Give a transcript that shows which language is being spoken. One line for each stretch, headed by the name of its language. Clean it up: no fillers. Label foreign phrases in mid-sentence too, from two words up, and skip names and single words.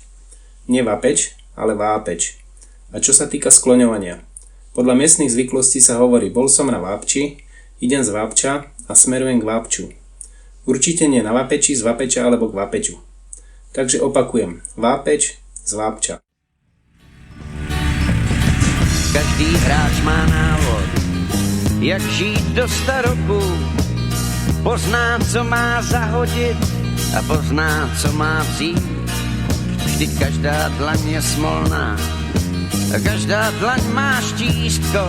Slovak: Nie Vapeč, ale Vápeč. A čo sa týka skloňovania? Podľa miestnych zvyklostí sa hovorí: bol som na Vápči, idem z Vápča a smerujem k Vápču. Určite nie na Vapeči, z Vapeča alebo k Vapeču. Takže opakujem: Vápeč z Vápča.
Czech: Každý hráč má návod, jak žít do staroku. Pozná, co má zahodit a pozná, co má vzít. Vždyť každá dlaň je smolná a každá dlaň má štístko.